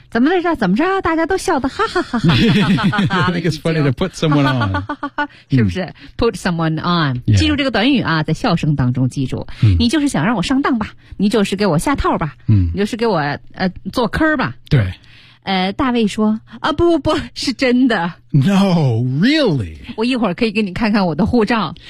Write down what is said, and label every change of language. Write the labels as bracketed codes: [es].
[zh] 怎么着怎么着大家都笑得哈哈哈哈 [en] I think it's funny to put someone on. [zh] 是不是、嗯、 [en] put someone on. [zh] 记住这个短语啊在笑声当中记住、嗯、你就是想让我上当吧你就是给我下套吧、嗯、你就是给我做坑吧。对。大卫说啊不不不是真的。 [en] No, really. [zh] 我一会儿可以给你看看我的护照。